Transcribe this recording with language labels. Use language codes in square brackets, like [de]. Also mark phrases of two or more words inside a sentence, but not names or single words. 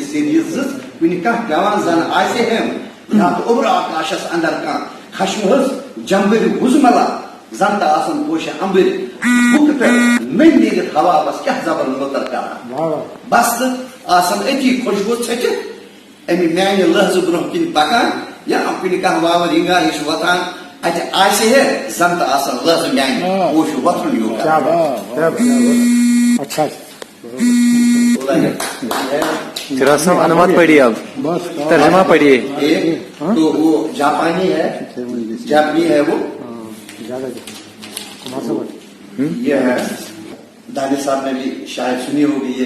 [ks] سیٚدِ زٕژ کُنہِ کانٛہہ پیوان زن آسہِ ہٮ۪م یا تہٕ اوٚبرٕ آکاشس اندر کانٛہہ خشمہٕ حظ جمبٕرۍ وُزملا زن تہٕ آسان پوشہِ امبٕرۍ بُکہٕ پٮ۪ٹھ نٔنۍ نیٖرِتھ ہوا بس کیٛاہ زبر لُطر کران بس تہٕ آسان أتی خۄشبوٗ ژھٔٹِتھ امہِ میانہِ لہذٕ برونٛہہ کِنۍ پکان یا کُنہِ کانٛہہ واور ہنگا ہِش وۄتھان اتہِ آسہِ ہے زن تہٕ آسان لہذٕ میانہِ پوشہِ وۄتھُن ہیوٗ کران. [ur] پھر صاحب انمت پڑھیے, اب ترجمہ پڑھیے. تو وہ جاپانی ہے, جاپنی ہے وہ. یہ ہے دانش صاحب نے بھی شاید سنی ہوگی یہ.